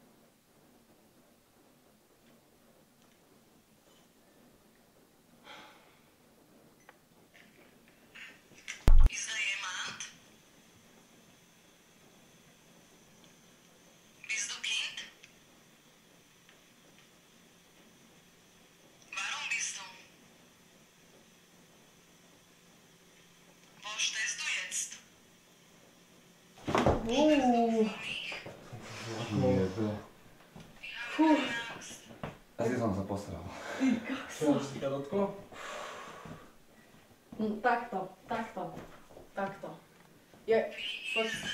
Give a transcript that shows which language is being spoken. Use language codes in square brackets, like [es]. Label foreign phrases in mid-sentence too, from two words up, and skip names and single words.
[de] Ist da jemand? Bist du Kind? Warum bist du? Wo stehst du jetzt? [sk] Asi som sa posral. Čo, si ťa dotklo? Takto. Poď.